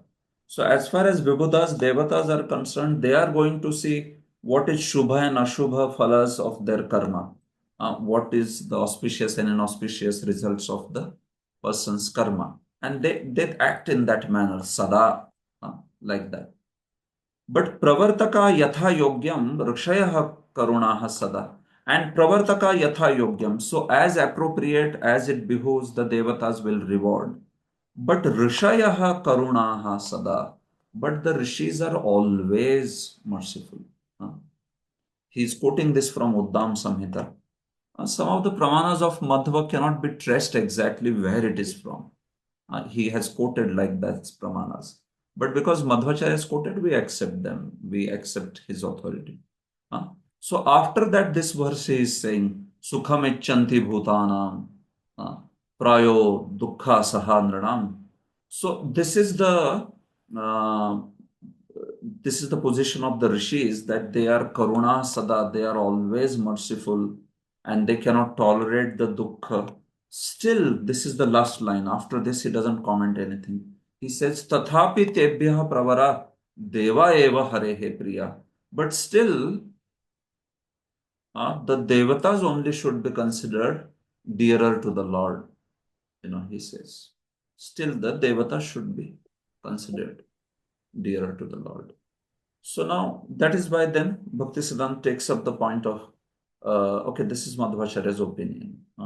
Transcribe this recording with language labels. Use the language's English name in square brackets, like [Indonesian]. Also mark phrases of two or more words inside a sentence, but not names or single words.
[English] So as far as Vibhudas, devatas are concerned, they are going to see what is Shubha and [Sanskrit] Ashubha phalas [English] of their karma. What is the auspicious and inauspicious results of the person's karma. And they act in that manner, sada, like that. [Sanskrit] But pravartaka yatha yogyam rkshayaha karunaha sada. And pravartaka yatha yogyam. [English] So as appropriate as it behooves, the devatas will reward. [Sanskrit] But rishayaha karunaha sada. [English] But the rishis are always merciful. He is quoting this from Uddam Samhita. Some of the pramanas of Madhva cannot be traced exactly where it is from. He has quoted like that pramanas. But because Madhvacharya is quoted, we accept them. We accept his authority. So after that, this verse is saying, [Sanskrit] Sukham icchanti bhutanam, prayo dukkha saha nranam. [English] So this is the position of the rishis, that they are [Sanskrit] karuna sada, [English] they are always merciful, and they cannot tolerate the dukkha. Still, this is the last line. After this, he doesn't comment anything. He says, [Sanskrit] Tathapi tebhyah pravara deva eva harehe priya. [English] But still, the devatas only should be considered dearer to the Lord. He says. Still, the devatas should be considered dearer to the Lord. So now, that is why then Bhaktisiddhanta takes up the point of, okay, this is Madhvacharya's opinion.